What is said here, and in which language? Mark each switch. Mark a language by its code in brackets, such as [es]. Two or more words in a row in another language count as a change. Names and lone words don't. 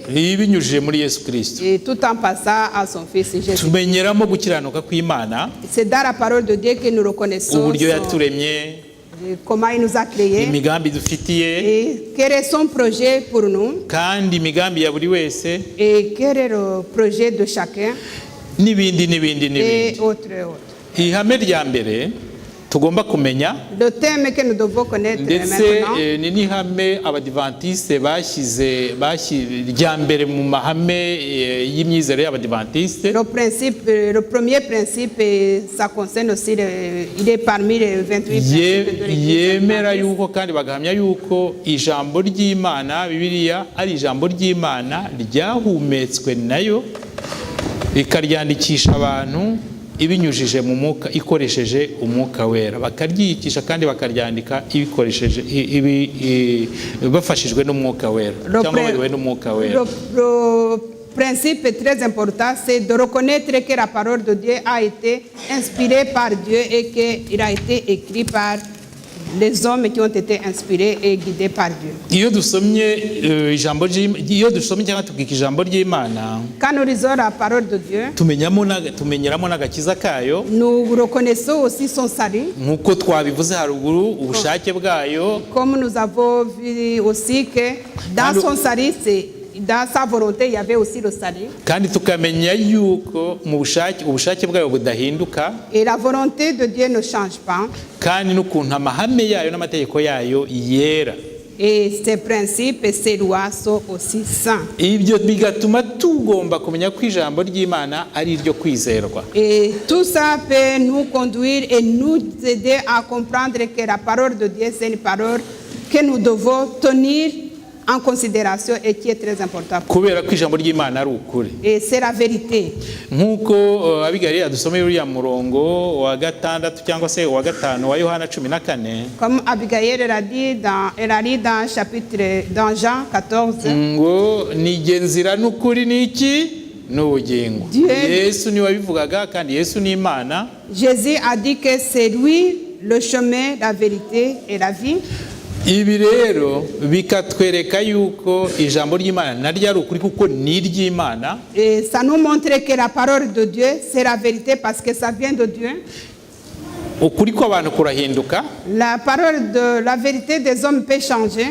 [rw] Ibinyujije muri Yesu Kristo. [fr] Et tout en passant à son fils Jésus. [rw] Tumenyeramo gukiranuka kw'Imana. [fr] C'est dans la parole de Dieu que nous reconnaissons. [rw] Uburyo yaturemye. [fr] Comment il nous a créés. [rw] Imigambi dufitiye. [fr] Et quel est son projet pour nous. [rw] Kandi imigambi ya buri wese. [fr] Et quel est le projet de chacun. [rw] N'ibindi. [fr] Et autre. [rw] Ihame rya mbere tugomba kumenya. [fr] Le thème que nous devons connaître [rw] ndetse [fr] maintenant. [rw] ni n'ihame abadivantiste bashyize rya mbere mu mahame y'imyizere y'abadivantiste. [fr] Le premier principe, et ça concerne aussi, il est parmi les 28 principes de l'Église. [rw] Yemera yuko kandi bagahamya yuko ijambo ry'Imana Bibiliya ari ijambo ry'Imana ryahumetswe nayo ikaryandikisha abantu ibinyujije mu mwuka ikoresheje umwuka wera, bakaryikisha kandi bakaryandika ibikoresheje bafashijwe n'umwuka wera cyangwa bariwe n'umwuka wera. [fr] Le principe très important, c'est de reconnaître que la parole de Dieu a été inspirée par Dieu et qu'il a été écrit par les hommes qui ont été inspirés et guidés par Dieu. [rw] Iyo dusomye ijambo iyo dusomye cyangwa tubwika ijambo ry'Imana, [fr] quand nous lisons la parole de Dieu, [rw] tumenyeramo n'agakiza kayo. [fr] Nous reconnaissons aussi son salut. [rw] Nkuko twabivuze haruguru ubushake bwayo. [fr] Comme nous avons vu aussi que dans son salut, dans sa volonté, il y avait aussi le salut. [rw] kandi tukamenya yuko mu ubushake bwayo budahinduka, [fr] Et la volonté de Dieu ne change pas. [rw] kandi n'ukuntu amahame yayo n'amategeko yayo yera. [fr] Et ces principes et ces lois sont aussi saints. [rw] Ibyo bigatuma tugomba kumenya ko ijambo ry'Imana ari iryo kwizerwa. [fr] Et tout ça peut nous conduire et nous aider à comprendre que la parole de Dieu, c'est une parole que nous devons tenir en considération et qui est très importante. [rw] Kubera ko ijambo ry'Imana ari ukuri. [fr] Et c'est la vérité. [rw] Nk'uko Abigaili adusomeye uriya murongo wa 6 cyangwa se wa 5 wa Yohana 14, [fr] Comme Abigail elle a dit dans Jean 14, [rw] ngo nije nzira n'ukuri n'iki n'ubugingo. [fr] Dieu- [rw] Yesu ni wabivugaga, kandi Yesu ni Imana. [fr] Jésus a dit que c'est lui le chemin, la vérité et la vie. [rw] Ibi rero bikatwereka yuko ijambo ry'Imana naryo ari ukuri kuko ni iry'Imana. [fr] Et ça nous montre que la parole de Dieu, c'est la vérité parce que ça vient de Dieu. [rw] Ukuri kw'abantu kurahinduka [fr] La parole de la vérité des hommes peut changer